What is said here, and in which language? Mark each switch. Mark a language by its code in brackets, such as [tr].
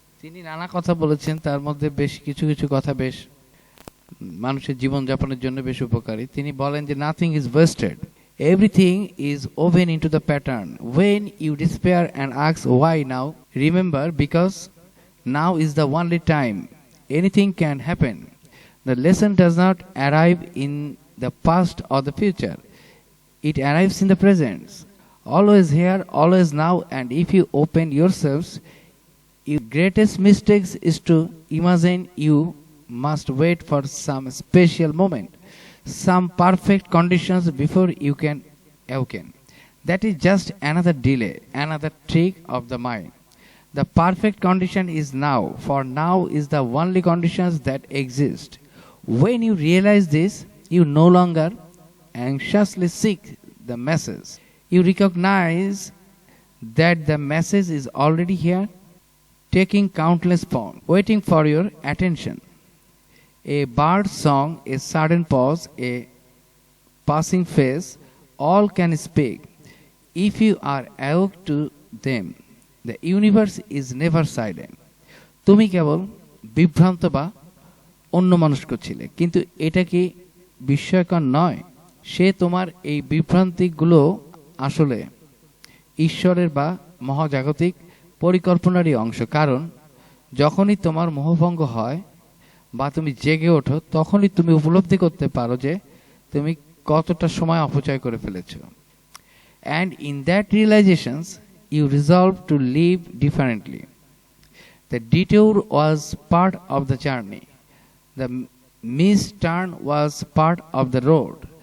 [bn] তিনি নানা কথা বলেছেন, তার মধ্যে বেশ কিছু কিছু কথা বেশ মানুষের জীবনযাপনের জন্য বেশ উপকারী। [en] তিনি বলেন যে nothing is wasted, everything is woven into the pattern. When you despair and ask why now, remember because now is the only time anything can happen. The lesson does not arrive in the past or the future. It arrives in the present. Always here, always now, and if you open yourselves, your greatest mistakes is to imagine you must wait for some special moment, some perfect conditions before you can awaken. That is just another delay, another trick of the mind. The perfect condition is now, for now is the only conditions that exist. When you realize this, you no longer anxiously seek the message. You recognize that the message is already here, taking countless forms, waiting for your attention. A bird's song, a sudden pause, a passing phase, all can speak. If you are awoke to them, the universe is never silent. [bn] তুমি কেবল বিভ্রান্ত বা অন্য মানুষ করছিলে, কিন্তু এটা কি বিস্ময়কর নয়? সে তোমার এই বিভ্রান্তিগুলো আসলে ঈশ্বরের বা মহাজাগতিক পরিকল্পনারই অংশ। কারণ যখনই তোমার মোহভঙ্গ হয় বা তুমি জেগে ওঠো, তখনই তুমি উপলব্ধি করতে পারো যে তুমি কতটা সময় অপচয় করে ফেলেছ। [en] And in that realisations you resolve to live differently. The detour was part of the journey. The missed turn was part of the road.